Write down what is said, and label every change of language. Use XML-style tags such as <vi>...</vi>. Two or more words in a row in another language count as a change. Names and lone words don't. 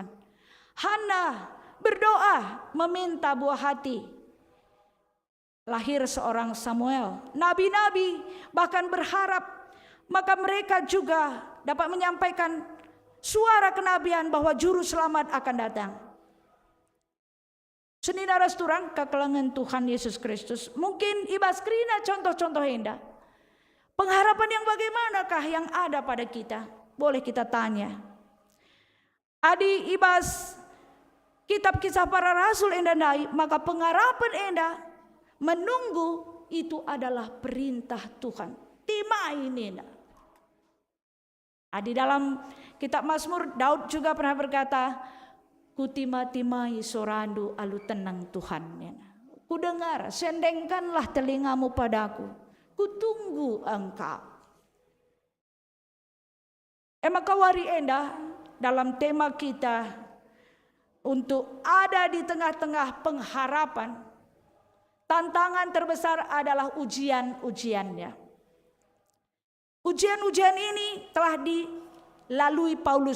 <id>Hana berdoa meminta buah hati. Lahir seorang Samuel. Nabi-nabi bahkan berharap, maka mereka juga dapat menyampaikan suara kenabian bahwa juru selamat akan datang. Saudara</id> <btx>seturang kekelengan</btx> <id>Tuhan Yesus Kristus. Mungkin</id> <btx>ibas krina</btx> <id>contoh-contoh indah. Pengharapan yang bagaimanakah yang ada pada kita? Boleh kita tanya.</id> <btx>Adi ibas</btx> <id>kitab Kisah Para Rasul</id> <btx>endah naik,</btx> <id>maka pengharapan endah menunggu itu adalah perintah Tuhan.</id> <btx>Timai nina.</btx> <id>Di dalam kitab Mazmur, Daud juga pernah berkata,</id> <btx>kutima-timai sorandu alu tenang Tuhan.</btx> <id>Ku dengar, sendengkanlah telingamu padaku. Ku tunggu engkau. Maka</id> <btx>wari endah</btx> <id>dalam tema kita untuk ada di tengah-tengah pengharapan. Tantangan terbesar adalah ujian-ujiannya. Ujian-ujian ini telah dilalui Paulus.</id>